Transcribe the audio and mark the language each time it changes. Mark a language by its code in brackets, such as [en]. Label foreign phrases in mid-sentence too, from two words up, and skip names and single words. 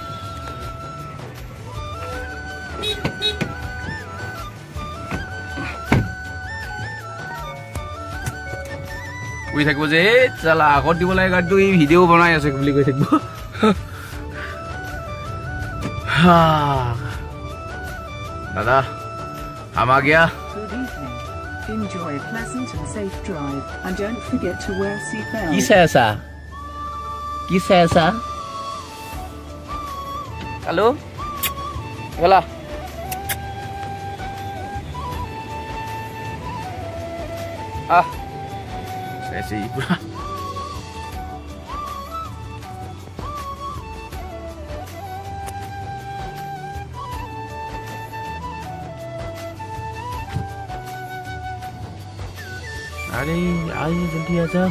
[as] কৈ থাকিব যে চালা আগত দিব লাগে গাড়ীটো, এই ভিডিঅ' বনাই আছে বুলি কৈ থাকিব। দাদা আমা গিয়া। [en] Enjoy a pleasant and safe drive and don't forget to wear seatbelt. [as] কি চাই আছা? কি চাই আছা? হেল্ল' বলা। [hi] ऐसे ही पूरा अरे आइए जल्दी आ जाओ।